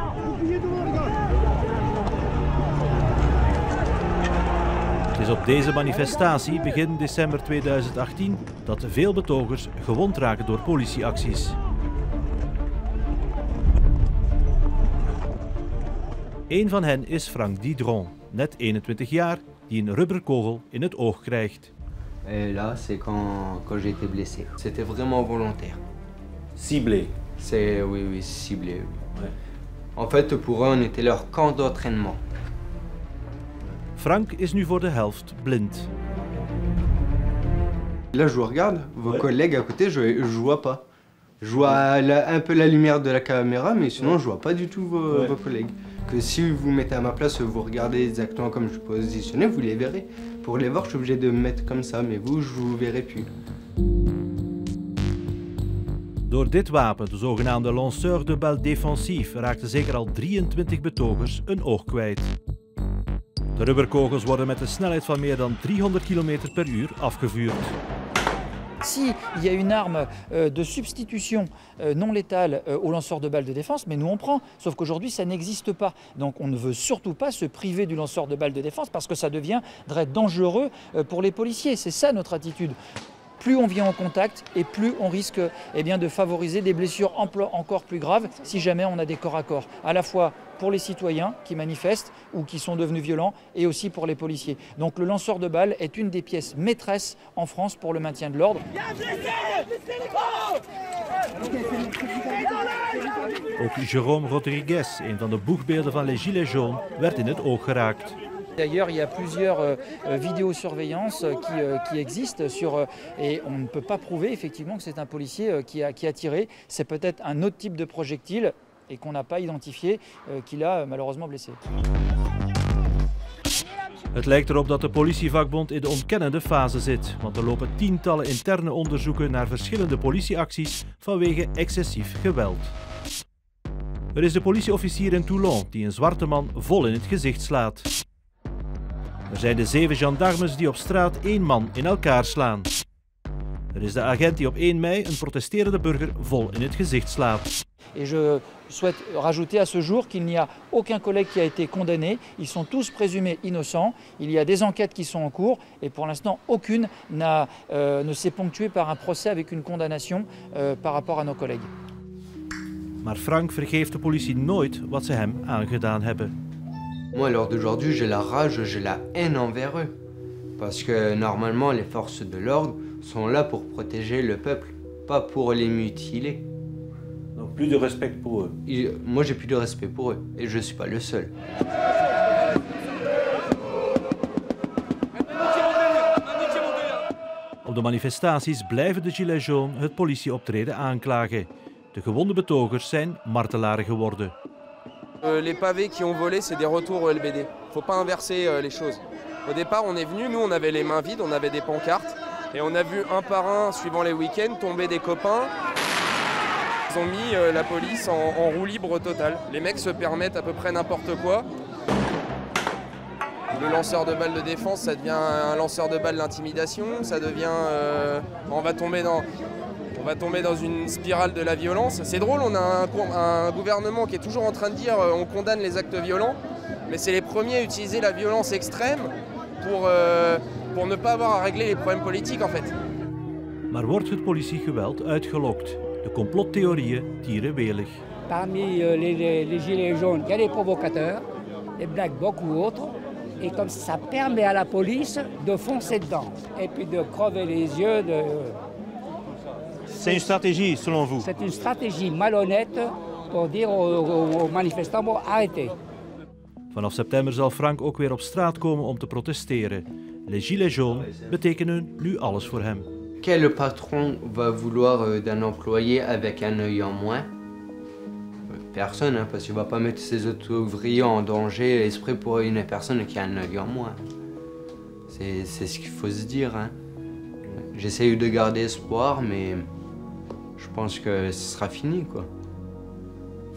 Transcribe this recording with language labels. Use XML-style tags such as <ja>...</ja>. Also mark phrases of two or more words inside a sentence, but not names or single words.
<nl>Het is op deze manifestatie begin december 2018 dat veel betogers gewond raken door politieacties. Een van hen is Frank Didron, net 21 jaar, die een rubberkogel in het oog krijgt.</nl> <fr>Et là, c'est quand j'ai été blessé. C'était vraiment volontaire. Ciblé. Oui, ciblé. Oui. Ouais. En fait, pour eux, on était leur camp d'entraînement.</fr> <nl>Frank is nu voor de helft blind.</nl> <fr>Là, je vous regarde, vos collègues à côté, je vois pas. Je vois un peu la lumière de la caméra, mais sinon, je vois pas du tout vos collègues. Que si vous mettez à ma place, vous regardez exactement comme je suis positionné, vous les verrez. Pour les voir, je suis obligé de me mettre comme ça, mais vous, je vous verrai plus.</fr> <nl>Door dit wapen, de zogenaamde</nl> <fr>lanceur de balles</fr> <nl>défensief, raakten zeker al 23 betogers een oog kwijt. De rubberkogels worden met een snelheid van meer dan 300 km per uur afgevuurd.</nl> <fr>S'il y a une arme de substitution non létale aux lanceurs de balles de défense, mais nous on prend. Sauf qu'aujourd'hui ça n'existe pas. Donc on ne veut surtout pas se priver du lanceur de balles de défense parce que ça deviendrait dangereux pour les policiers. C'est ça notre attitude. Plus on vient en contact et plus on risque de favoriser des blessures encore plus graves si jamais on a des corps à corps. À la fois pour les citoyens qui manifestent ou qui sont devenus violents et aussi pour les policiers. Donc le lanceur de balles est une des pièces maîtresses en France pour le maintien de l'ordre.</fr> <nl>Ook Jérôme Rodriguez, een van de boegbeelden van Les Gilets jaunes, werd in het oog geraakt.</nl> <fr>D'ailleurs, il y a plusieurs vidéosurveillances qui existent et on ne peut pas prouver effectivement que c'est un policier qui a tiré. C'est peut-être un autre type de projectile et qu'on n'a pas identifié qui l'a malheureusement blessé.</fr> <nl>Het lijkt erop dat de politievakbond in de ontkennende fase zit, want er lopen tientallen interne onderzoeken naar verschillende politieacties vanwege excessief geweld. Er is de politieofficier in Toulon die een zwarte man vol in het gezicht slaat. Er zijn de 7 gendarmes die op straat 1 man in elkaar slaan. Er is de agent die op 1 mei een protesterende burger vol in het gezicht slaat.</nl> <fr>Et je souhaite rajouter à ce jour qu'il n'y a aucun collègue qui a été condamné. Ils sont tous présumés innocents. Il y a des enquêtes qui sont en cours et pour l'instant aucune ne s'est ponctuée par un procès avec une condamnation par rapport à nos collègues.</fr> <nl>Maar Frank vergeeft de politie nooit wat ze hem aangedaan hebben.</nl> <fr>Moi, à l'heure d'aujourd'hui, j'ai la rage, j'ai la haine envers eux. Parce que normalement, les forces de l'ordre sont là pour protéger le peuple, pas pour les mutiler. Donc plus de respect pour eux. Moi, j'ai plus de respect pour eux. Et je ne suis pas le seul.</fr> <nl>Op de manifestaties blijven de Gilets jaunes het politieoptreden aanklagen. De gewonde betogers zijn martelaren geworden.</nl> <fr>Les pavés qui ont volé, c'est des retours au LBD. Il ne faut pas inverser les choses. Au départ, on est venu, nous on avait les mains vides, on avait des pancartes. Et on a vu un par un, suivant les week-ends, tomber des copains. Ils ont mis la police en roue libre totale. Les mecs se permettent à peu près n'importe quoi. Le lanceur de balles de défense, ça devient un lanceur de balles d'intimidation. Ça devient... on va tomber dans une spirale de la violence. C'est drôle, on a un gouvernement qui est toujours en train de dire on condamne les actes violents, mais c'est les premiers à utiliser la violence extrême pour ne pas avoir à régler les problèmes politiques en fait.</fr> <nl>Maar wordt het politiegeweld uitgelokt? De complottheorieën tieren welig.</nl> <fr>Parmi les gilets jaunes, il y a des provocateurs, des Black Blocs ou autres, et comme ça permet à la police de foncer dedans, et puis de crever les yeux de... C'est une stratégie, selon vous? C'est une stratégie malhonnête pour dire aux manifestants, bon, arrêtez.</fr> <nl>Vanaf september zal Frank ook weer op straat komen om te protesteren. Les Gilets jaunes betekenen nu alles voor hem.</nl> <fr>Quel patron va vouloir d'un employé avec un œil en moins? Personne, hein, parce qu'il ne va pas mettre ses ouvriers en danger exprès pour une personne qui a un œil en moins. C'est ce qu'il faut se dire. Hein. J'essaye de garder espoir, mais je pense que ce sera fini, quoi.</fr>